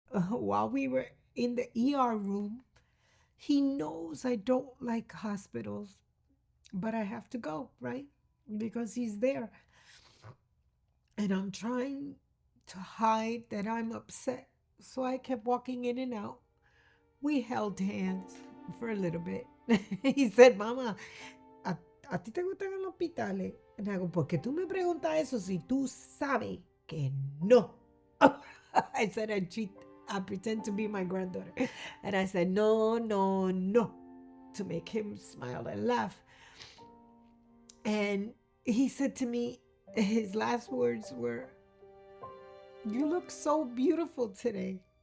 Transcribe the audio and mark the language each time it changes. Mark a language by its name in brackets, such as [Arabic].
[English] While we were in the ER room, he knows I don't like hospitals, but I have to go, right? Because he's there. And I'm trying to hide that I'm upset. So I kept walking in and out. We held hands for a little bit. He said, [Spanish] Mama, ¿a ti te gustan los hospitales? [English] And I go, [Spanish] ¿por qué tú me preguntas eso si tú sabes que no? [English] I said, I pretend to be my granddaughter. And I said, no, no, no, to make him smile and laugh. And he said to me, his last words were, you look so beautiful today.